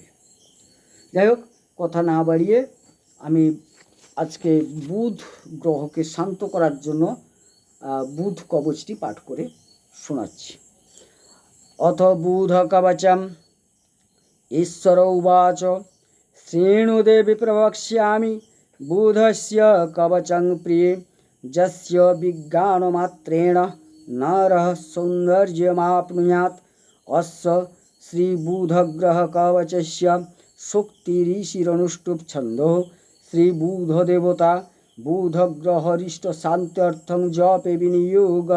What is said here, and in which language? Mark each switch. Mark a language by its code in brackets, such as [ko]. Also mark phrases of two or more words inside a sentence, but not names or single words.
[bn] যাই হোক, কথা না বাড়িয়ে আমি আজকে বুধ গ্রহকে শান্ত করার জন্য বুধ কবচটি পাঠ করে শোনাচ্ছি। [sa] অথ বুধ কবচম ঈশ্বর উবাচ শ্রেণুদেবী প্রবক্ষ্যামি বুধস্য কবচং প্রিয়ে যস্য বিজ্ঞানমাত্রেণ নরः সৌন্দর্যমাপ্নুয়াत् অস্য শ্রীবুধগ্রহকবচস্য শক্তিরিষিরনুষ্ঠুপ ছন্দো শ্রীবুধদেবতা বুধগ্রহরিষ্টশান্त्यर्थं জপে বিনিয়োগः।